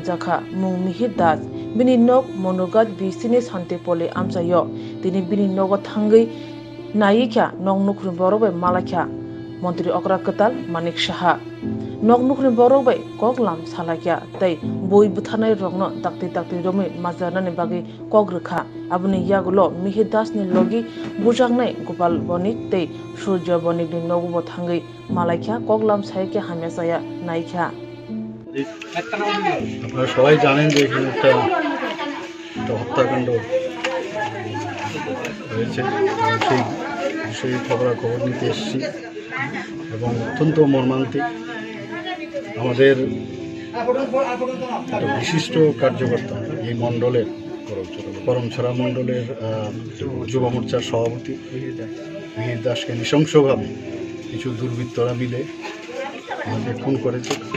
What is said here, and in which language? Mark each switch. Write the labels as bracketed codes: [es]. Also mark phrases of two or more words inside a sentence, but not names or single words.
[trp] जाखा मुं मिहिर दास बिनि नक मनोगत बिसिनि शांति पले आमचायो दिनै बिनि नग थांगै नायिख्या नग नुख्रुन बरबाय मालाख्या मंत्री अकरा कताल मानिक साहा नग नुख्रुन बरबाय कगलाम सालाख्या तै बुई बुथारनाय रंनो दाक्ति दाक्ति रमै माजानानि बागै कग्रखा आबुनि यागुलो मिहिर दासनि लगी बुजांनाय गोपाल बनिक तै सूर्य बनिकनि नगबो थांगै मालाख्या कगलाम सायख्या हामेसाया नायख्या [bn] আপনারা সবাই জানেন যে এখানে একটা হত্যাকাণ্ড হয়েছে সেই বিষয়ে খবর নিতে এসেছি এবং অত্যন্ত মর্মান্তিক আমাদের একটা বিশিষ্ট কার্যকর্তা এই মণ্ডলের করমছড়া মণ্ডলের যুব মোর্চার সভাপতি মিহির দাসকে নৃশংসভাবে কিছু দুর্বৃত্তরা মিলে আমাকে খুন করেছে।